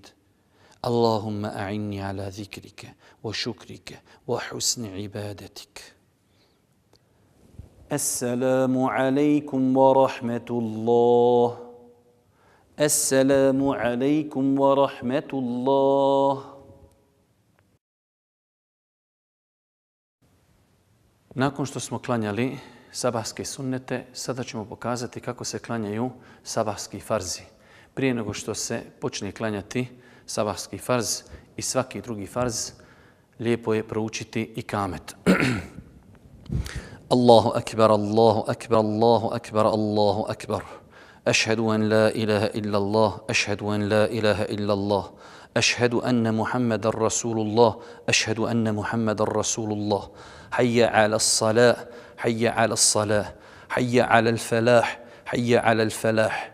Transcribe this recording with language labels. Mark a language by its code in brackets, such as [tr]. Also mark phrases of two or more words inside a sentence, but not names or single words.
[ar] اللهم أعني على ذكرك وشكرك وحسن عبادتك. السلام عليكم ورحمة الله. السلام عليكم ورحمة الله. [bs] Nakon što smo klanjali sabahske sunnete, sada ćemo pokazati kako se klanjaju sabahski farzi. Prije nego što se počne klanjati sabahski farz i svaki drugi farz, lijepo je proučiti ikamet. [ar] الله أكبر، الله أكبر، الله أكبر، الله أكبر. أشهد أن لا إله إلا الله، أشهد أن لا إله إلا الله، أشهد أن محمد رسول الله، أشهد أن محمد رسول الله. حي على الصلاة، حي على الصلاة، حي على الفلاح، حي على الفلاح.